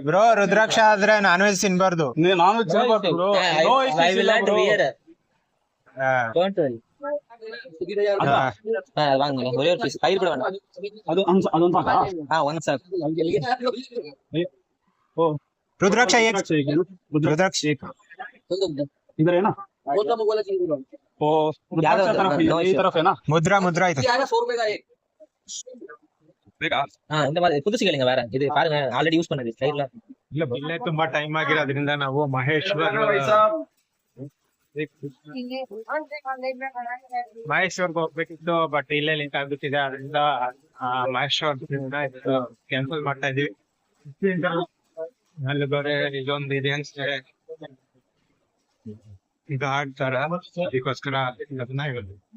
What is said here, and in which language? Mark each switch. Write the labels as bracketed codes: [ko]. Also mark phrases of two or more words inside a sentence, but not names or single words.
[kn] ಬ್ರೋ, ರುದ್ರಾಕ್ಷ ಆದ್ರೆ [en] non veg [kn] ತಿನ್ಬಾರ್ದು. ರುದ್ರಾಕ್ಷ ರುದ್ರಾಕ್ಷ [ta] முத்ரா இது இந்த மாதிரி புதுசு கேளுங்க. வேற இது பாருங்க, [en] already use [ta] பண்ணது சைடுல [kn] ಇಲ್ಲ. ಇಲ್ಲೇ ತುಂಬಾ ಟೈಮ್ ಆಗಿರೋದ್ರಿಂದ ನಾವು ಮಹೇಶ್ವರ್ಗೆ ಹೋಗ್ಬೇಕಿತ್ತು, ಬಟ್ ಇಲ್ಲೇ ಲಿಂಕ್ ಆಗ್ಬಿಟ್ಟಿದೆ. ಅದರಿಂದ ಮಹೇಶ್ವರದಿಂದ ಕ್ಯಾನ್ಸಲ್ ಮಾಡ್ತಾ ಇದೀವಿ. ಅಲ್ಲಿ ಬೇರೆ ಇದೊಂದು ಇದೆ ಅನ್ಸುತ್ತೆ, ಇದು ಆಡ್ತಾರ, ಅದಕ್ಕೋಸ್ಕರ ಅದನ್ನ ಹೇಳುದು.